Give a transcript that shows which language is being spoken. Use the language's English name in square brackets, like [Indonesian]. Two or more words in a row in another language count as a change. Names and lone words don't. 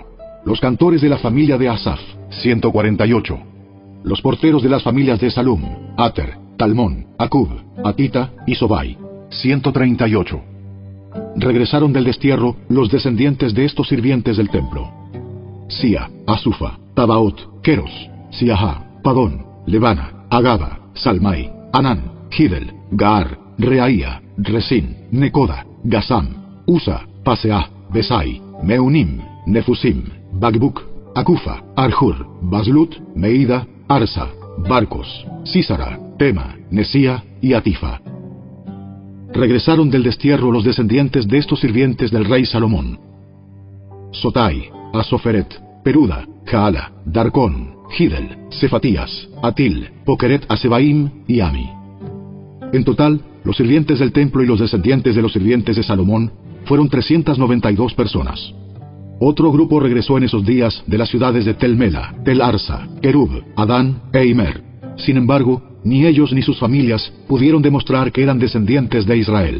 [Spanish] los cantores de la familia de Asaf, 148. los porteros de las familias de Salum, Ater, Talmón, Acub, Atita y Sobai, 138. regresaron del destierro los descendientes de estos sirvientes del templo: Sia, Asufa, Tabaot, Keros, Siahá, Padón, Lebana, Agaba, Salmai, Anán, Gidel, Gaar, Reaía, Resín, Necoda, Gasam, Usa, Paseah, Besai, Meunim, Nefusim, Bagbuk, Akufa, Arjur, Baslut, Meida, Arsa, Barcos, Sísara, Tema, Nesía y Atifa. Regresaron del destierro los descendientes de estos sirvientes del rey Salomón: Sotai, Asoferet, Peruda, Jaala, Darcón, Gidel, Cefatías, Atil, Pokeret Asebaim y Ami. En total, los sirvientes del templo y los descendientes de los sirvientes de Salomón fueron 392 personas. Otro grupo regresó en esos días de las ciudades de Tel Mela, Tel Arsa, Kerub, Adán e Imer. Sin embargo, ni ellos ni sus familias pudieron demostrar que eran descendientes de Israel.